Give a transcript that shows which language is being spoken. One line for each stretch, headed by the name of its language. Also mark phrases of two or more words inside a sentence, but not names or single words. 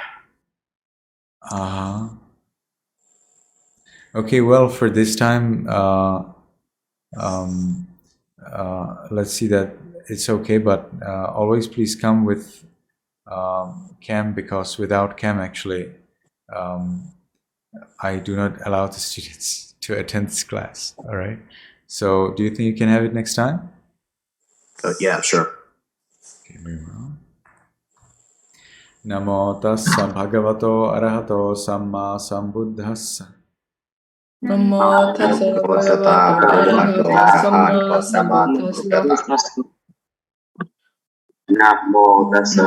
English: Okay, well, for this time, let's see that it's okay, but always please come with cam, because without cam, actually, I do not allow the students to attend this class. All right. So, do you think you can have it next time? Yeah, sure. Okay, very well.
Pali: Namo tassa bhagavato arahato samma sambuddhassa. Namo tassa bhagavato arahato samma sambuddhassa. Namo tassa